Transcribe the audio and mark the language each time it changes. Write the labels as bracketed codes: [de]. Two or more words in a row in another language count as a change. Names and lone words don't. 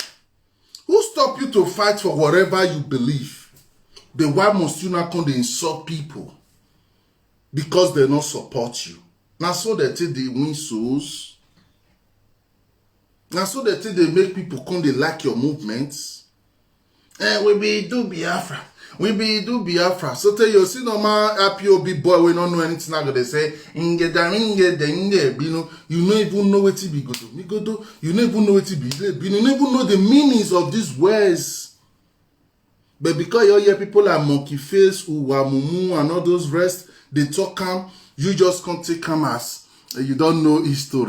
[pcm] Who stop you to fight for whatever you believe? Then why must you not come to insult people? Because they not support you. Now so they take they win souls. Now so they think they make people come they like your movements. We be do Biafra. We be do Biafra. So tell you, see no man Ipob boy we don't know anything. Now they say inge da inge de inge. You don't even know what it be go do. Me go do. You don't even know what it be. You don't even know the meanings of these words. But because you hear people like Monkey Face, Uwamumu, and all those rest, they talk calm. You just can't take calm as you don't know his story.